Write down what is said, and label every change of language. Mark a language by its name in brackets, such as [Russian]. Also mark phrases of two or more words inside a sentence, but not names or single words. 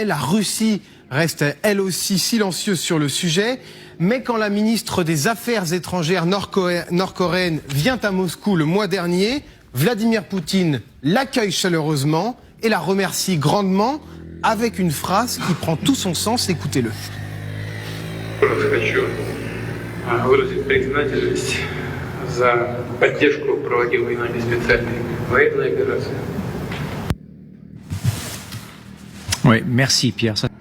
[French] La Russie reste elle aussi silencieuse sur le sujet. Mais quand la ministre des Affaires étrangères nord-coréenne vient à Moscou le mois dernier, Vladimir Poutine l'accueille chaleureusement et la remercie grandement avec une phrase qui prend tout son sens. Écoutez-le. [Russian] Хочу выразить признательность за поддержку проводимой нами специальной военной операции. [French] Oui, merci Pierre. Ça,